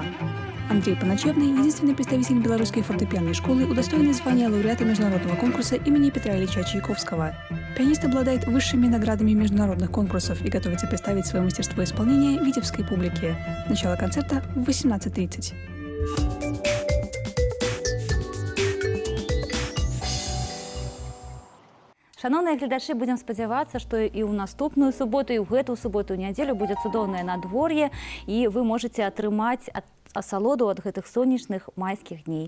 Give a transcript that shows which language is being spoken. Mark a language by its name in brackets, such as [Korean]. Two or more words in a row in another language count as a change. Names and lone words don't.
[Russian] Андрей Поначевный – единственный представитель белорусской фортепианной школы, удостоенный звания лауреата международного конкурса имени Петра Ильича Чайковского. Пианист обладает высшими наградами международных конкурсов и готовится представить свое мастерство исполнения витебской публике. Начало концерта в 18:30. [Belarusian] Шановныя гледачы, будем спадзявацца, што і ў наступную суботу, і ў гэтую суботу, і нядзелю будзе цудоўнае надвор'е, і [Russian] вы можете [Belarusian] атрымаць асалоду ад гэтых сонечных майскіх дней.